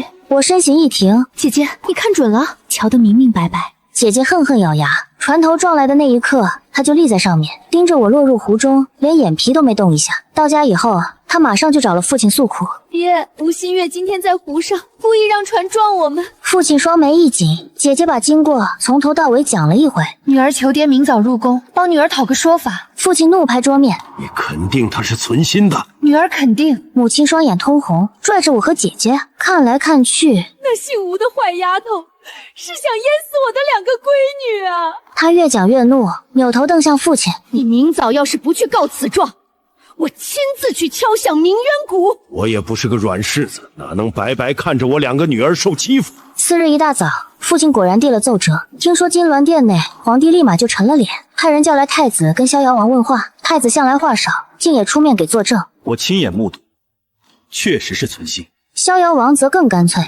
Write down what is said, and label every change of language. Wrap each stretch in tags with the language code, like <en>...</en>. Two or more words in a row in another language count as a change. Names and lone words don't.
<zh>我身形一停，姐姐，你看準了，瞧得明明白白。姐姐恨恨咬牙，船头撞来的那一刻，她就立在上面，盯着我落入湖中，连眼皮都沒動一下。到家以後，她馬上就找了父親訴苦。爹，吴新月今天在湖上故意讓船撞我們。父親双眉一緊，姐姐把经過從頭到尾講了一回。女兒求爹明早入宮，幫女兒討個說法。父親怒拍桌面：“ 你肯定他是存心的？” 女兒肯定。母親双眼通紅，拽着我和姐姐看来看去。那姓吴的壞丫头是想淹死我的2个闺女啊！她越講越怒，扭頭瞪向父親：“ 你明早要是不去告此狀，我親自去敲響鳴冤鼓。” 我也不是個軟柿子，哪能白白看着我 2個女兒受欺負？次日一大早，父親果然遞了奏折。聽說金鑾殿內，皇帝立馬就沉了臉，派人叫來太子跟逍遙王問話。太子向來話少，竟也出面給作證。我親眼目睹，確實是存心。逍遙王則更乾脆，</zh>